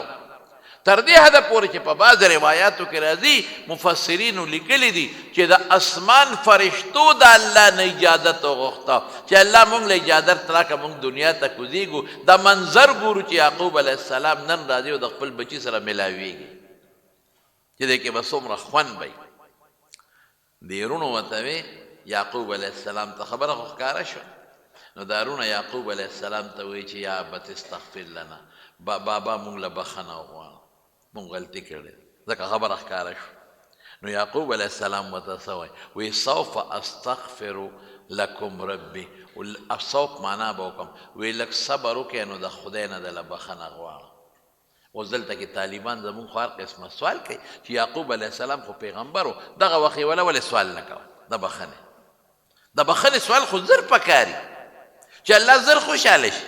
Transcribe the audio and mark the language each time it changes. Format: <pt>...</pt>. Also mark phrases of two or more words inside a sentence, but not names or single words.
<ps>تر دې حده پورې چې په بعض روایاتو کې راځي مفسرینو لیکلي دي چې د اسمان فرشتو د الله نه اجازت وغوښته چې الله موږ له اجازت راکړه موږ دنیا ته کوزیږو دا منظر ګورو چې یعقوب علیه السلام نن راځي او د خپل بچي سره میلاویږي چې دې کې به څومره خوند وي. دې وروڼو ورته وی یعقوب علیه السلام ته خبره خو ښکاره شوه. نو دا وروڼه یعقوب علیه السلام ته وایي چې</ps> <ar>یا ابت استغفر لنا</ar> <ps>بابا موږ له بخښنه وغواړه مونږ غلطي کړې ځکه خبره ښکاره شو. نو یعقوب علیه السلام ورته څه وایي؟</ps> <ar>وایي سوف استغفر لکم ربي.</ar> <ps>سوف معنا به وکړم وایي لږ صبر وکړئ نو د خدای نه دله بخښنه غواړه. اوس دلته کې طالبان زمونږ خو هر قسمه سوال کوي چې یعقوب علیه السلام خو پیغمبر و دغه وخت یې ولې سوال نه کوه د بخښنې سوال خو زر پکاري چې الله زر خوشحاله شي.</ps>